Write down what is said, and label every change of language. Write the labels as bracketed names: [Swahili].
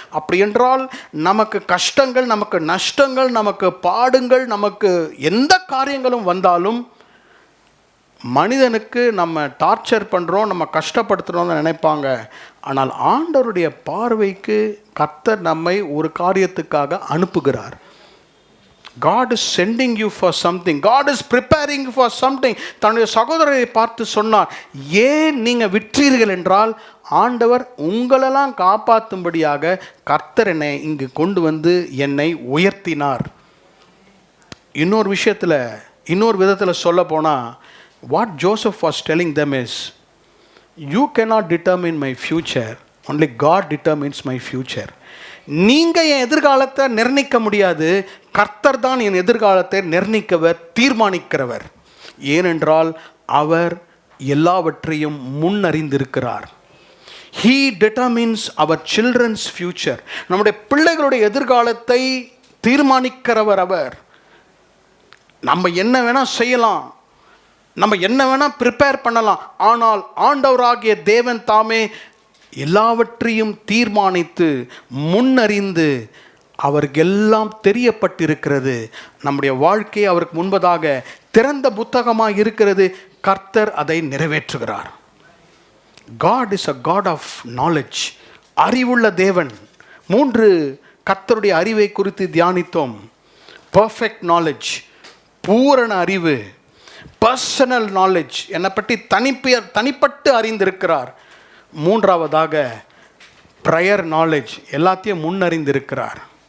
[Tamil] அப்படி என்றால் நமக்கு கஷ்டங்கள், நமக்கு நஷ்டங்கள், நமக்கு பாடுங்கள், நமக்கு எந்த காரியங்களும் வந்தாலும் மனிதனுக்கு நம்ம டார்ச்சர் பண்ணுறோம், நம்ம கஷ்டப்படுத்துகிறோம்னு நினைப்பாங்க. ஆனால் ஆண்டவருடைய பார்வைக்கு கர்த்தர் நம்மை ஒரு காரியத்துக்காக அனுப்புகிறார். [English] God is sending you for something. God is preparing you for something. [Tamil] தன்னுடைய சகோதரரை பார்த்து சொன்னார், ஏன் நீங்கள் விற்றீர்கள் என்றால், ஆண்டவர் உங்களெல்லாம் காப்பாற்றும்படியாக கர்த்தர் என்னை இங்கு கொண்டு வந்து என்னை உயர்த்தினார். இன்னொரு விஷயத்தில், இன்னொரு விதத்தில் சொல்ல போனால், [English] what Joseph was telling them is, you cannot determine my future, only God determines my future. [Tamil] நீங்கள் என் எதிர்காலத்தை நிர்ணயிக்க முடியாது, கர்த்தர் தான் என் எதிர்காலத்தை நிர்ணயிக்கவர், தீர்மானிக்கிறவர். ஏனென்றால் அவர் எல்லாவற்றையும் முன்னறிந்திருக்கிறார். [English] He determines our children's future. [Tamil] நம்முடைய பிள்ளைகளுடைய எதிர்காலத்தை தீர்மானிக்கிறவர் அவர். நம்ம என்ன வேணால் செய்யலாம், நம்ம என்ன வேணால் ப்ரிப்பேர் பண்ணலாம், ஆனால் ஆண்டவராகிய தேவன் தாமே எல்லாவற்றையும் தீர்மானித்து முன்னறிந்து அவருக்கு எல்லாம் தெரியப்பட்டிருக்கிறது. நம்முடைய வாழ்க்கை அவருக்கு முன்பதாக திறந்த புத்தகமாக இருக்கிறது. கர்த்தர் அதை நிறைவேற்றுகிறார். [English] God is a God of knowledge. [Tamil] அறிவுள்ள தேவன். 3 கர்த்தருடைய அறிவை குறித்து தியானித்தோம். பர்ஃபெக்ட் நாலேஜ், பூரண அறிவு. பர்சனல் நாலேஜ், என்னை பற்றி தனிப்பட்டு அறிந்திருக்கிறார். 3ஆவதாக ப்ரையர் நாலேஜ், எல்லாத்தையும் முன்னறிந்திருக்கிறார்.